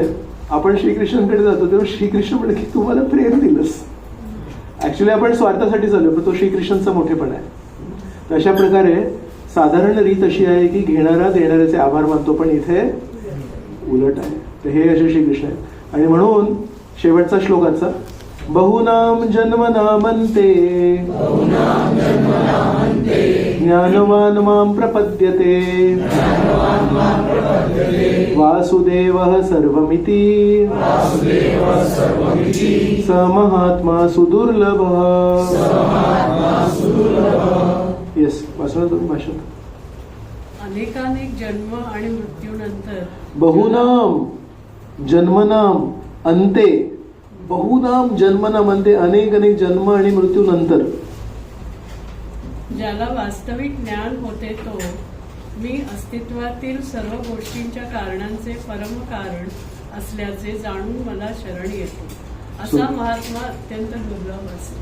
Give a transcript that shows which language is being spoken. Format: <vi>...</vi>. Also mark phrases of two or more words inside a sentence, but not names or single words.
<mr>आपण श्रीकृष्णांकडे जातो तेव्हा श्रीकृष्ण म्हणले की तू मला प्रेम दिलंस. ऍक्च्युली आपण स्वार्थासाठी चालू, पण तो श्रीकृष्णांचा मोठेपणा आहे. तर अशा प्रकारे साधारण रीत अशी आहे की घेणारा देणाऱ्याचे आभार मानतो, पण इथे उलट आहे. तर हे असे श्रीकृष्ण आहेत. आणि म्हणून शेवटचा श्लोकाचा</mr> <sa>बहुनाम जन्मनामन्ते ज्ञानवान मां प्रपद्यते वासुदेवः सर्वमिति स महात्मा सुदुर्लभः.</sa> <mr>येस, वाचणार तुम्ही भाषण. अनेकानेक जन्म आणि मृत्यूनंतर</mr> <sa>बहुनाम जन्मनाम अंते, बहुनाम जन्मनाम अंते,</sa> <mr>अनेक अनेक जन्म आणि मृत्यूनंतर ज्याला वास्तविक ज्ञान होते तो मी अस्तित्वातील सर्व गोष्टींच्या कारणांचे परम कारण असल्याचे जाणून मला शरण येतो, असा महात्मा अत्यंत दुर्लभ असतो.</mr>